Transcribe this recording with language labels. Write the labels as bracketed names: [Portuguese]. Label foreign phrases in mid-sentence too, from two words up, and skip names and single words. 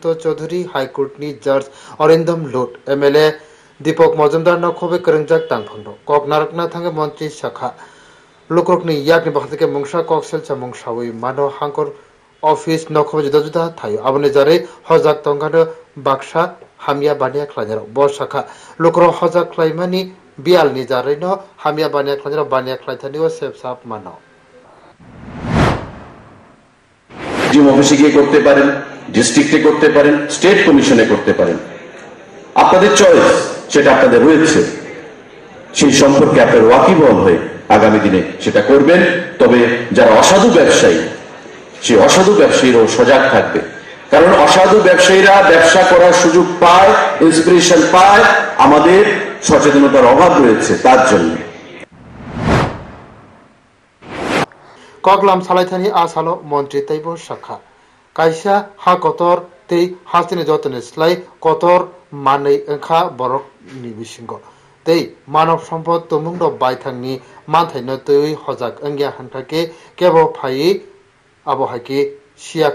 [Kok Borok] चौधरी हाईकोर्टनि जज अरिंदम लोट एमएलए दीपक मजुमदारनो खुबै करंजाक तांफांदो कक नारकना थांगे मन्त्री शाखा लोकरकनि याकनि बाखतिके मुंसा कक्सेल चामुं सावै मानो हांकर ऑफिस नखब जुदा जुदा थायो आबने जारे हजाक तंगानो बाक्सा हामिया बानिया खलायनार ब शाखा लोकर हजाक खलायमानि बियालनि जारेनो हामिया बानिया खलायनार बानिया खलायथानिओ सेबसाब मानो [English] DM office [Bangla] গিয়ে করতে পারেন ডিস্ট্রিক্টে করতে পারেন [English] state commission [Bangla] করতে পারেন আপনাদের চয়েস সেটা আপনাদের রয়েছে সেই সম্পর্কে আপনারা ওয়াকিবহাল হয়ে আগামী দিনে সেটা করবেন তবে যারা অসাধু ব্যবসায়ী সেই অসাধু ব্যবসায়ীরাও সজাগ থাকবে কারণ অসাধু ব্যবসায়ীরা ব্যবসা করার সুযোগ পায় ইন্সপিরেশন পায় আমাদের সচেতনতার অভাব রয়েছে তার জন্য [Kok Borok] कगलाम सालायथानि आसालो मन्त्री तैबो शाखा काइसा हा कतर तै हास्तिनि जतने स्लाय कतर मानै ओंखा बरक नि बिसिंग तै मानव सम्पद तुमुंग बायथांनि मानथायनो तै हजाक अंगिया हानकाके केबो फायि आबहायके सिया